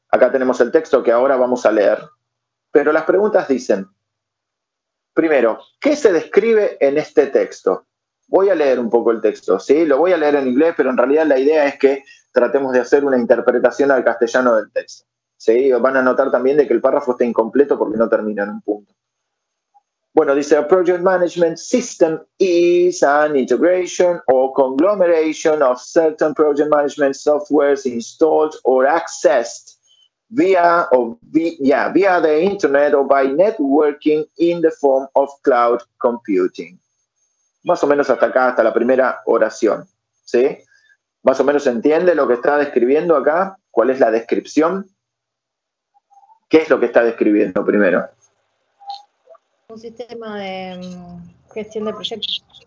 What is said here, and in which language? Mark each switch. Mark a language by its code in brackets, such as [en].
[es] Acá tenemos el texto que ahora vamos a leer, pero las preguntas dicen, primero, ¿qué se describe en este texto? Voy a leer un poco el texto, ¿sí? Lo voy a leer en inglés, pero en realidad la idea es que tratemos de hacer una interpretación al castellano del texto, ¿sí? Van a notar también de que el párrafo está incompleto porque no termina en un punto. Bueno, dice, [en] a project management system is an integration or conglomeration of certain project management softwares installed or accessed via the internet or by networking in the form of cloud computing. [es] Más o menos hasta acá, hasta la primera oración, ¿sí? Más o menos se entiende lo que está describiendo acá. ¿Cuál es la descripción? ¿Qué es lo que está describiendo primero? Un sistema de gestión de proyectos.